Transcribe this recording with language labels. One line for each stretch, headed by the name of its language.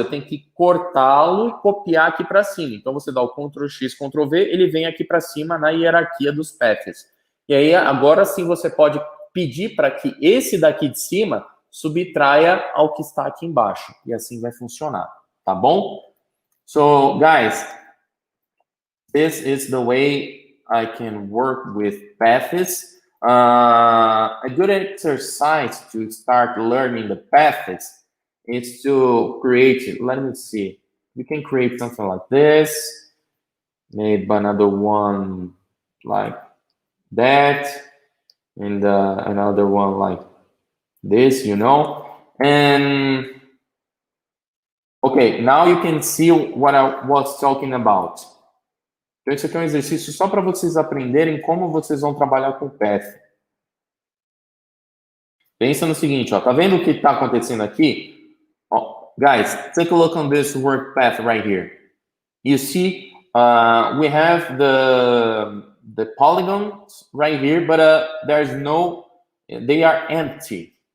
Portuguese: Eu tenho que cortá-lo e copiar aqui para cima. Então, você dá o Ctrl X, Ctrl V, ele vem aqui para cima na hierarquia dos paths. E aí, agora sim, você pode pedir para que esse daqui de cima subtraia ao que está aqui embaixo. E assim vai funcionar, tá bom?
English: So, guys, this is the way I can work with paths. A good exercise to start learning the paths is to create, let me see, you can create something like this, maybe another one like that, and another one like this, you know, and okay, now you can see what I was talking about.
Portuguese: Então, isso aqui é um exercício só para vocês aprenderem como vocês vão trabalhar com o Path. Pensa no seguinte, ó, tá vendo o que está acontecendo aqui?
English: Oh, guys, take a look on this work path right here. You see, we have the polygons right here, but there's no, they are empty.